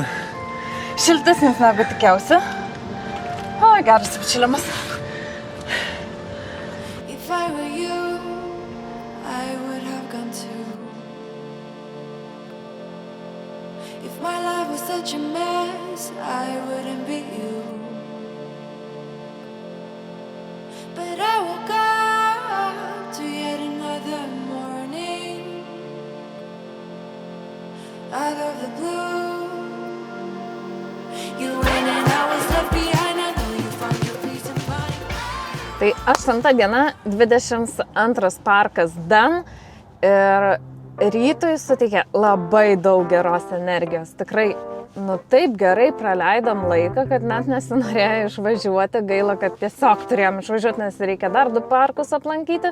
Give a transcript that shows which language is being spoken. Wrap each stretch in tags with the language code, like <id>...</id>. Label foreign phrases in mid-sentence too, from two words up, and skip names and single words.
<lt>Šiltesnis negu tikiausia. O, geras apšilimas.</lt> <en>If I were you, I would have gone too. If my life was such a mess, I wouldn't be you. But I woke up to yet another morning. Out of the blue, you went and I was left behind. I know you found your peace of mind.</en> <lt>Tai 8 diena, 22 parkas Dan ir rytui suteikė labai daug geros energijos. Tikrai, taip gerai praleidom laiką, kad net nesinorėjo išvažiuoti. Gaila, kad tiesiog turėjom išvažiuoti, nes reikia dar 2 parkus aplankyti.</lt>